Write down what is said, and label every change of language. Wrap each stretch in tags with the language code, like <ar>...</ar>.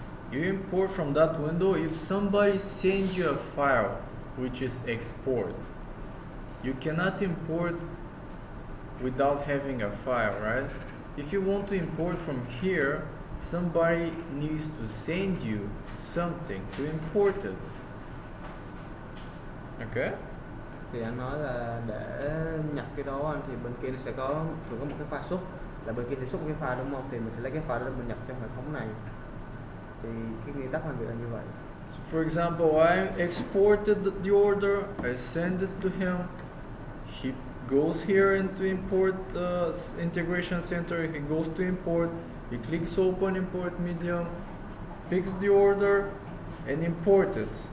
<en>You import from that window if somebody sends you a file, which is export. You cannot import without having a file, right? If you want to import from here, somebody needs to send you something to import it. Okay?</en> <vi>Thì anh nói là để nhập cái đó thì bên kia nó sẽ có thường có một cái file xuất, là bên kia sẽ xuất một cái file đúng không? Thì mình sẽ lấy cái file đó mình nhập trong hệ thống này. Thì cái nguyên tắc làm việc là như vậy.</vi> <en>So for example, I exported the order, I send it to him. He goes here into import integration center. He goes to import. He clicks open import medium, picks the order, and import it.</en>